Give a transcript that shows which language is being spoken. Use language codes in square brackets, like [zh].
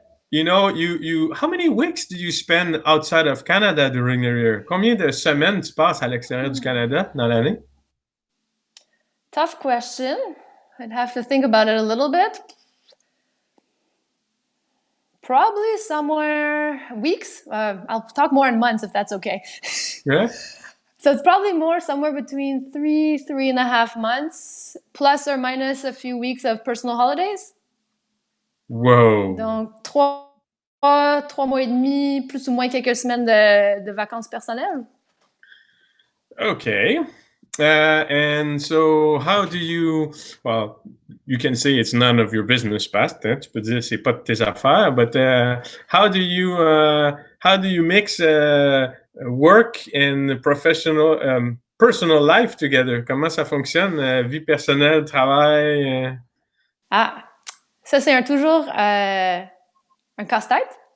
[en] You how many weeks do you spend outside of Canada during the year? [fr] Combien de semaines tu passes à l'extérieur du Canada dans l'année? [en] Tough question. I'd have to think about it a little bit. Probably somewhere weeks. I'll talk more in months if that's okay. Yeah. So it's probably more somewhere between 3.5 months, plus or minus a few weeks of personal holidays. Whoa. [fr] Donc, 3 mois et demi, plus ou moins quelques semaines de vacances personnelles. [en] Okay. And so how do you, well, you can say it's none of your business, Pat. Hein? [fr] Tu peux dire c'est pas de tes affaires, [en] but how do you mix work and personal life together? [fr] Comment ça fonctionne, vie personnelle, travail? Ça c'est toujours un casse-tête.